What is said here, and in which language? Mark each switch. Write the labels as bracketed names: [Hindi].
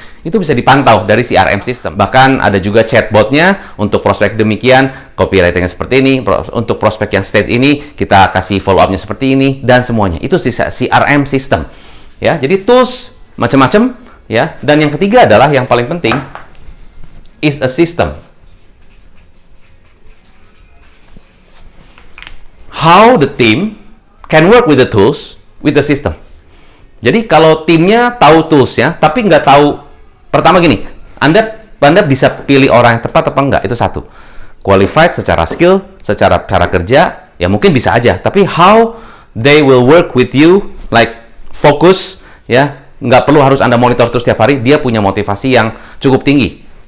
[Indonesian] Itu bisa dipantau dari CRM system. Bahkan ada juga chatbotnya untuk prospek demikian, copywritingnya seperti ini, untuk prospek yang stage ini kita kasih follow up-nya seperti ini, dan semuanya. Itu CRM system. Ya, jadi tools macam-macam, ya. Dan yang ketiga adalah yang paling penting [English] is a system. How the team can work with the tools, with the system. [Indonesian] Jadi kalau timnya tahu tools-nya, tapi nggak tahu. Pertama gini, Anda bisa pilih orang yang tepat apa enggak, itu satu. Qualified secara skill, secara cara kerja, ya mungkin bisa aja. Tapi [English] how they will work with you, [Indonesian] like fokus, ya, nggak perlu harus Anda monitor terus setiap hari, dia punya motivasi yang cukup tinggi.